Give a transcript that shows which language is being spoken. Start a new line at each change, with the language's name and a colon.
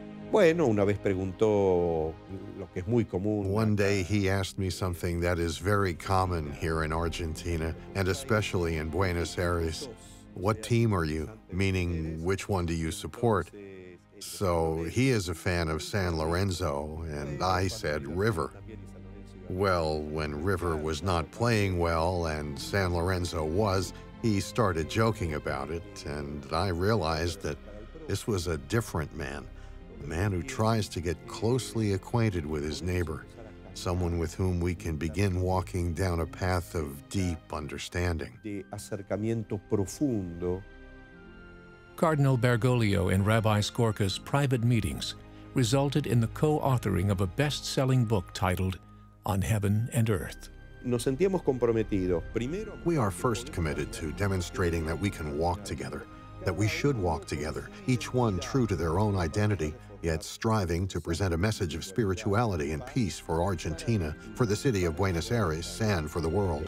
Spanish: Bueno, una vez preguntó lo que es muy común.
English: One day he asked me something that is very common here in Argentina, and especially in Buenos Aires. What team are you? Meaning, which one do you support? So he is a fan of San Lorenzo, and I said River. Well, when River was not playing well and San Lorenzo was, he started joking about it, and I realized that this was a different man. A man who tries to get closely acquainted with his neighbor, someone with whom we can begin walking down a path of deep understanding.
Spanish: De acercamiento profundo.
English: Cardinal Bergoglio and Rabbi Skorka's private meetings resulted in the co-authoring of a best-selling book titled On Heaven and Earth.
Spanish: Nos sentíamos comprometidos. Primero,
English: we are first committed to demonstrating that we can walk together, that we should walk together, each one true to their own identity, yet striving to present a message of spirituality and peace for Argentina, for the city of Buenos Aires, and for the world.